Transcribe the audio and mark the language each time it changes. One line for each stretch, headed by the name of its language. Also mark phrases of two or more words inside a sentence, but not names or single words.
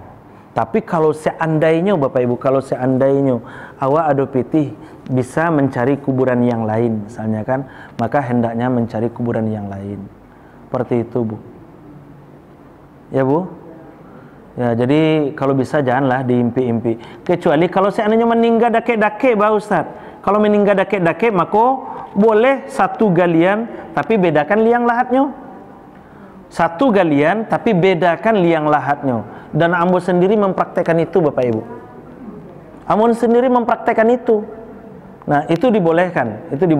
Indonesian: Tapi kalau seandainya Bapak Ibu,
Minangkabau: awak ada pitih
Indonesian: bisa mencari kuburan yang lain misalnya kan, maka hendaknya mencari kuburan yang lain. Seperti itu, Bu. Ya, Bu? Ya, jadi kalau bisa janganlah diimpi-impi. Kecuali kalau seandainya meninggal dake-dake, Pak Ustaz. Kalau meninggal dake-dake, maka boleh satu galian tapi bedakan liang lahatnya. Satu galian tapi bedakan liang lahatnya. Dan ambo sendiri mempraktekkan itu, Bapak Ibu. Ambo sendiri mempraktekkan itu. Nah, itu dibolehkan.